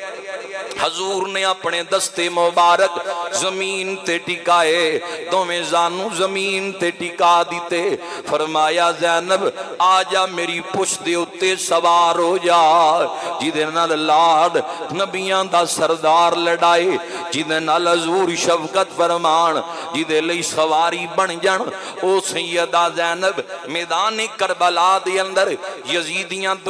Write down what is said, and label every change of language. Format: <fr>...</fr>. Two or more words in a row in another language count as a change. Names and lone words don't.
<pa>حضور نے اپنے دستے مبارک زمین تے ٹکائے دو میں زانو زمین تے ٹکا دیتے فرمایا زینب آجا میری پشت دے اتے سوار ہو جا جدے نال لاڈ نبیاں دا سردار لڑائے جدے نال حضور شفقت فرمان جدے لئی سواری بن جان او سیدہ زینب میدان کربلا دے اندر یزیدیاں دنیا</pa>